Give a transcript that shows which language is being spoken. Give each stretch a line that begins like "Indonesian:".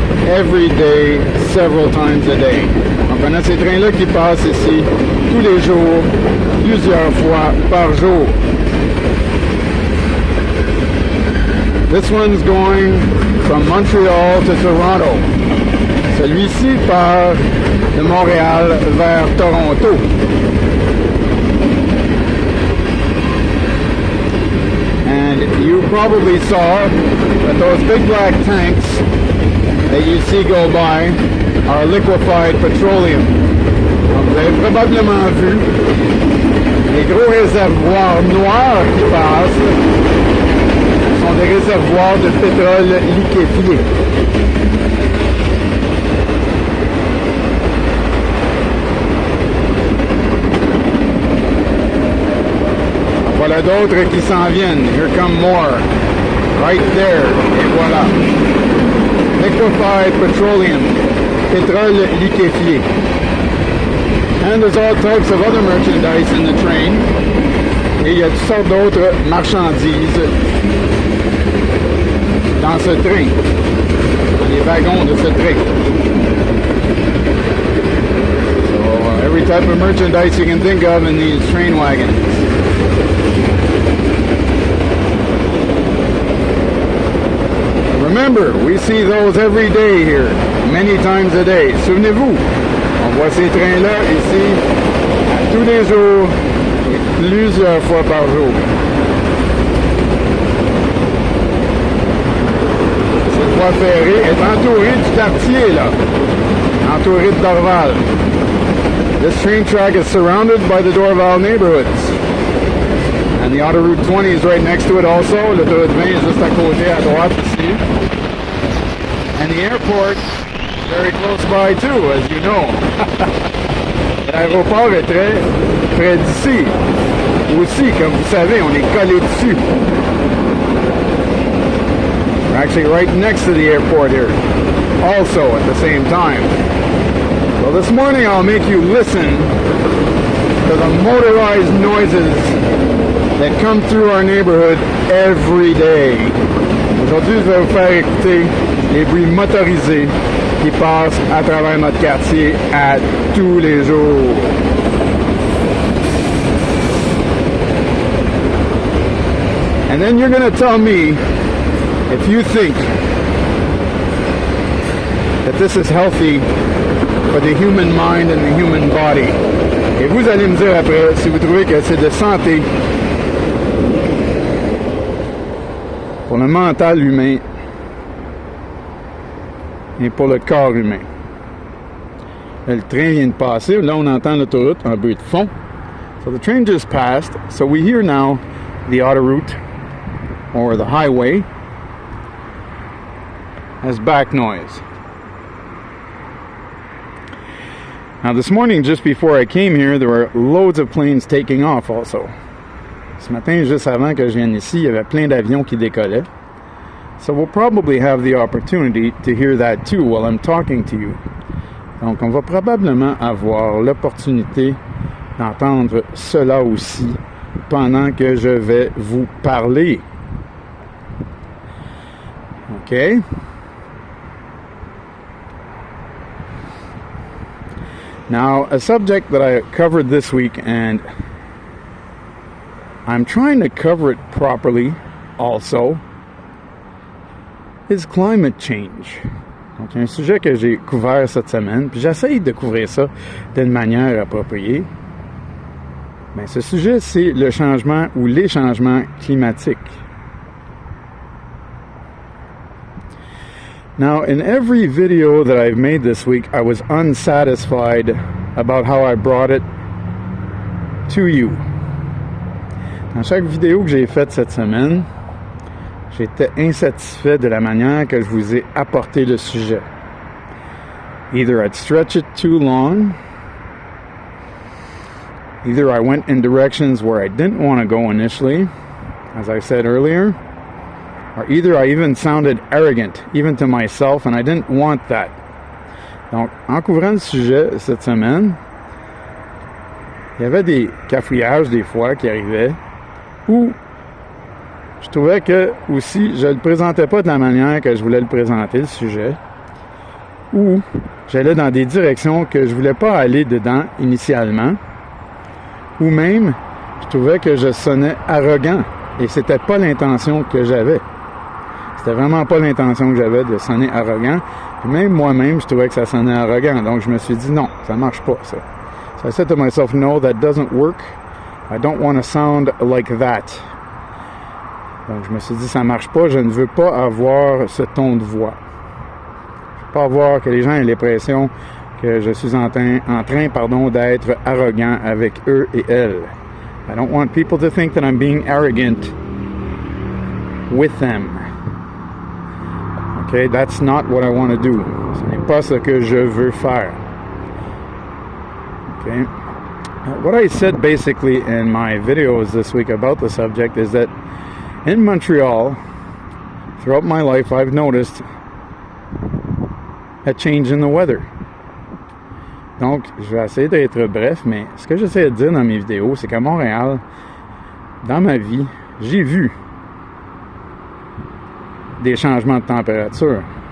English: Every day, several times a day.
French: Donc on a ces trains-là qui passent ici tous les jours, plusieurs fois par jour.
English: This one's going from Montreal to Toronto.
French: Celui-ci part de Montréal vers Toronto.
English: And you probably saw that those big black tanks that you see go by are liquefied petroleum.
French: Donc vous avez probablement vu les gros réservoirs noirs qui passent sont des réservoirs de pétrole liquéfié. Voilà d'autres qui s'en viennent.
English: Here come more. Right there.
French: Et voilà.
English: Liquefied petroleum.
French: Pétrole liquéfié.
English: And there's all types of other merchandise in the train.
French: Et il y a toutes sortes d'autres marchandises dans ce train. Dans les wagons de ce train.
English: So every type of merchandise you can think of in these train wagons. Remember, we see those every day here, many times a day.
French: Souvenez-vous, on voit ces trains-là ici tous les jours, et plusieurs fois par jour. Cette voie ferrée est entourée du quartier, là, entourée de Dorval.
English: This train track is surrounded by the Dorval neighborhoods. And the Autoroute 20 is right next to it also.
French: L'autoroute 20 est juste à côté, à droite ici.
English: And the airport very close by too, as you know.
French: L'aéroport est très près d'ici. Aussi, comme vous savez, on est collé dessus.
English: We're actually right next to the airport here. Also at the same time. So this morning I'll make you listen to the motorized noises that come through our neighborhood every day.
French: Aujourd'hui, je vais vous faire écouter les bruits motorisés qui passent à travers notre quartier à tous les jours.
English: And then you're going to tell me if you think that this is healthy for the human mind and the human body.
French: Et vous allez me dire après si vous trouvez que c'est de santé pour le mental humain et pour le corps humain. Le train vient de passer. Là, on entend l'autoroute en bruit de fond.
English: So the train just passed. So we hear now the autoroute or the highway has back noise. Now this morning, just before I came here, there were loads of planes taking off also.
French: Ce matin, juste avant que je vienne ici, il y avait plein d'avions qui décollaient.
English: So we'll probably have the opportunity to hear that too while I'm talking to you.
French: Donc on va probablement avoir l'opportunité d'entendre cela aussi pendant que je vais vous parler.
English: Okay? Now, a subject that I covered this week, and I'm trying to cover it properly also, is climate change.
French: Donc, un sujet que j'ai couvert cette semaine, puis j'essaye de couvrir ça d'une manière appropriée. Mais ce sujet, c'est le changement ou les changements climatiques.
English: Now, in every video that I've made this week, I was unsatisfied about how I brought it to you.
French: Dans chaque vidéo que j'ai faite cette semaine, j'étais insatisfait de la manière que je vous ai apporté le sujet.
English: Either I'd stretch it too long, either I went in directions where I didn't want to go initially, as I said earlier, or either I even sounded arrogant, even to myself, and I didn't want that.
French: Donc, en couvrant le sujet cette semaine, il y avait des cafouillages des fois qui arrivaient où je trouvais que aussi je le présentais pas de la manière que je voulais le présenter, le sujet, ou j'allais dans des directions que je voulais pas aller dedans initialement, ou même je trouvais que je sonnais arrogant et c'était pas l'intention que j'avais. C'était vraiment pas l'intention que j'avais de sonner arrogant. Puis même moi-même, je trouvais que ça sonnait arrogant. Donc je me suis dit non, ça marche pas ça. So I said to myself, no, that doesn't work. I don't want to sound like that. Donc je me suis dit, ça marche pas, je ne veux pas avoir ce ton de voix. Je veux pas avoir que les gens aient l'impression que je suis en train d'être arrogant avec eux et elles.
English: I don't want people to think that I'm being arrogant with them. Okay, that's not what I want to do.
French: Ce n'est pas ce que je veux faire.
English: Okay. What I said basically in my videos this week about the subject is that in Montreal, throughout my life, I've noticed a change in the weather.
French: Donc, je vais essayer d'être bref, mais ce que j'essaie de dire dans mes vidéos, c'est qu'à Montréal, dans ma vie, j'ai vu des changements de température.